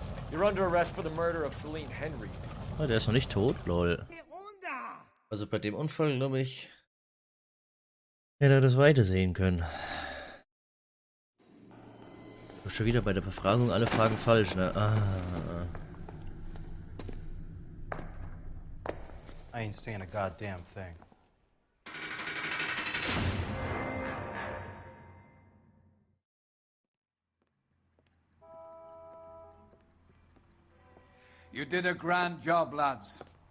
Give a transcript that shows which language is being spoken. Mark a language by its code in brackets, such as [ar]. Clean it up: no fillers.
[en] You're under arrest for the murder of Celine Henry. [de] Ah, der ist noch nicht tot, lol. Also bei dem Unfall, glaube ich, hätte er das Weite sehen können. Schon wieder bei der Befragung alle Fragen falsch, ne? Ah. [en] I ain't saying a goddamn thing. You did a grand job, lads.